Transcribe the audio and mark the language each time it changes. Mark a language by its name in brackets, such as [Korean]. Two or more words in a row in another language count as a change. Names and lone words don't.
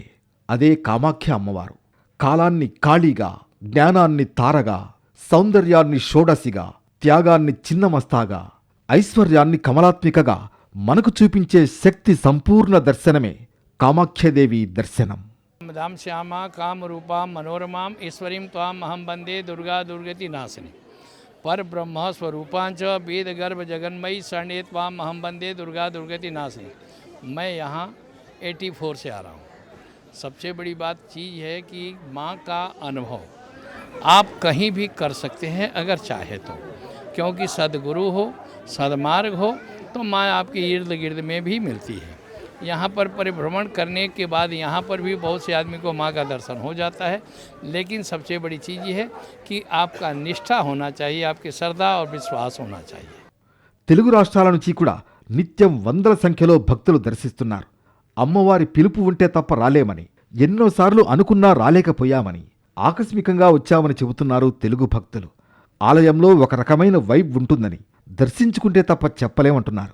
[Telugu] అదే కామాఖ్య అమ్మవారు. కాలాన్ని కాళీగా, జ్ఞానాన్ని తారగా, సౌందర్యాన్ని షోడసిగా, త్యాగాన్ని చిన్నమస్తాగా, ఐశ్వర్యాన్ని కమలాత్మికగా మనకు చూపించే శక్తి సంపూర్ణ దర్శనమే కామాఖ్యదేవి దర్శనం. [Sanskrit] धाम श्यामा काम रूपा मनोरमाम ईश्वरीं त्वाम अहम वंदे दुर्गा दुर्गति नाशिनी पर ब्रह्म स्वरूपांच वेद गर्भ जगन्मयी शरण्ये त्वाम अहम वंदे दुर्गा दुर्गति नाशिनी। [Hindi] मैं यहाँ 84 से आ रहा हूँ। सबसे बड़ी बात चीज़ है कि माँ का अनुभव आप कहीं भी कर सकते हैं अगर चाहे तो, क्योंकि सदगुरु हो, सदमार्ग हो तो माँ आपके इर्द गिर्द में भी मिलती है। यहाँ पर परिभ्रमण करने के बाद यहाँ पर भी बहुत से आदमी को माँ का दर्शन हो जाता है, लेकिन सबसे बड़ी चीज़ ये है कि आपका निष्ठा होना चाहिए, आपकी श्रद्धा और विश्वास होना चाहिए। [Telugu] తెలుగు రాష్ట్రాల నుంచి కూడా నిత్యం వందల సంఖ్యలో భక్తులు దర్శిస్తున్నారు. అమ్మవారి పిలుపు ఉంటే తప్ప రాలేమని, ఎన్నోసార్లు అనుకున్నా రాలేకపోయామని, ఆకస్మికంగా వచ్చామని చెబుతున్నారు తెలుగు భక్తులు. ఆలయంలో ఒక రకమైన వైబ్ ఉంటుందని, దర్శించుకుంటే తప్ప చెప్పలేమంటున్నారు.